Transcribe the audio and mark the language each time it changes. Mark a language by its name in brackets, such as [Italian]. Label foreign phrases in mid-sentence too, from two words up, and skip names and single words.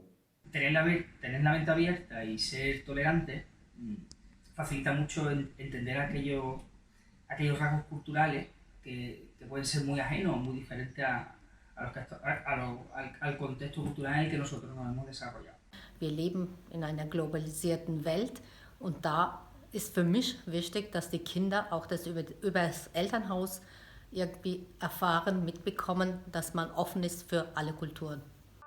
[Spanish] Tener la mente abierta y ser tolerante facilita mucho entender aquellos rasgos culturales que pueden ser muy ajenos, muy diferentes al contexto cultural en el que nosotros nos hemos desarrollado. [German] Wir leben in einer globalisierten Welt und da ist für mich wichtig, dass die Kinder auch das über das Elternhaus irgendwie erfahren, mitbekommen, dass man offen ist für alle Kulturen.